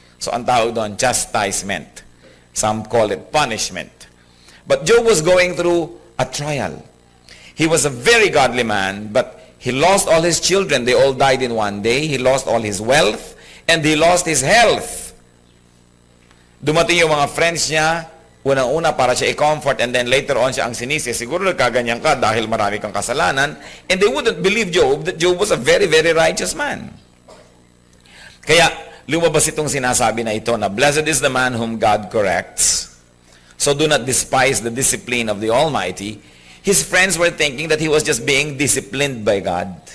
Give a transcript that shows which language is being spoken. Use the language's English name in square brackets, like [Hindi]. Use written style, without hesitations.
[Filipino] So, ang tawag doon, chastisement. [English] Some call it punishment. But Job was going through a trial. He was a very godly man, but he lost all his children. They all died in one day. He lost all his wealth, and he lost his health. [Filipino] Dumating yung mga friends niya, unang-una para siya i-comfort, [English] and then later on [Filipino] siya ang sinisi. Siguro nagkaganyan ka dahil marami kang kasalanan, [English] and they wouldn't believe Job that Job was a very, very righteous man. [Filipino] Kaya, lumabas itong sinasabi na ito na, [English] blessed is the man whom God corrects. So do not despise the discipline of the Almighty. His friends were thinking that he was just being disciplined by God.